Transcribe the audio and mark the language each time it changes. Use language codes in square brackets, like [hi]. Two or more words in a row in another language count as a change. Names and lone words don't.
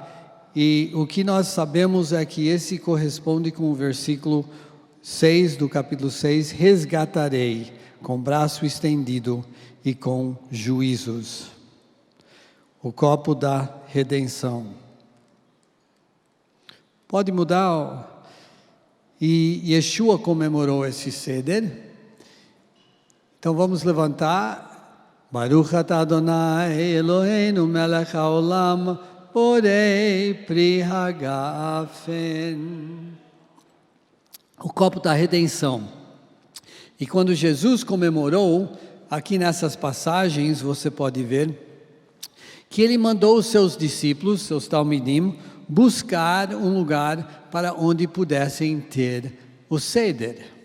[pt] E o que nós sabemos é que esse corresponde com o versículo 6 do capítulo 6, resgatarei com braço estendido e com juízos. O copo da redenção. Pode mudar. E Yeshua comemorou esse Seder. Então vamos levantar. [he] ברוך אתה אדוני אלוהינו מלך העולם בורא פרי הגפן. [pt] O copo da redenção. E quando Jesus comemorou, aqui nessas passagens você pode ver que ele mandou os seus discípulos, seus talmidim, buscar um lugar para onde pudessem ter o Seder.